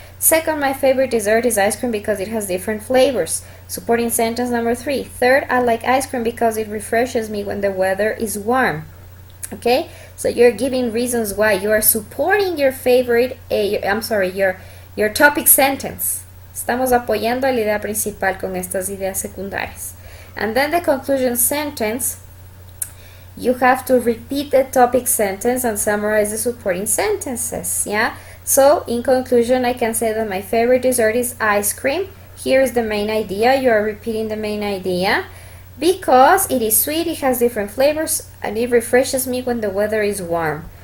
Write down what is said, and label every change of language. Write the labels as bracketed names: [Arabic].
[English] Second, my favorite dessert is ice cream because it has different flavors. Supporting sentence number 3. Third, I like ice cream because it refreshes me when the weather is warm. Okay? So you're giving reasons why. You are supporting your favorite, your topic sentence. [Spanish] Estamos apoyando la idea principal con estas ideas secundarias. [English] And then the conclusion sentence, you have to repeat the topic sentence and summarize the supporting sentences, yeah? So, in conclusion, I can say that my favorite dessert is ice cream. Here is the main idea. You are repeating the main idea. Because it is sweet, it has different flavors, and it refreshes me when the weather is warm.